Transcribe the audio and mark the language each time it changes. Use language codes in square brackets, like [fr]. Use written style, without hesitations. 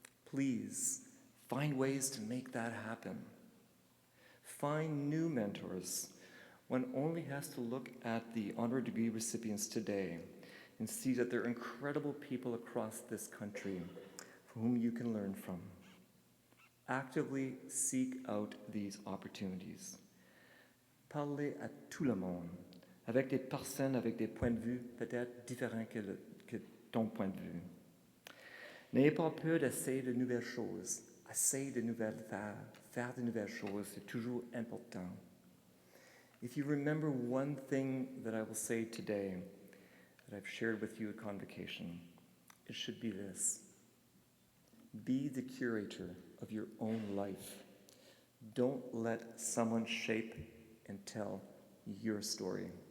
[en] Please find ways to make that happen. Find new mentors. One only has to look at the honorary degree recipients today and see that there are incredible people across this country for whom you can learn from. Actively seek out these opportunities. [fr] Parlez à tout le monde, avec des personnes avec des points de vue peut-être différents que ton point de vue. N'ayez pas peur d'essayer de nouvelles choses. Essayer de nouvelles faire de nouvelles choses, c'est toujours important. [en] If you remember one thing that I will say today that I've shared with you at Convocation, it should be this. Be the curator of your own life. Don't let someone shape and tell your story.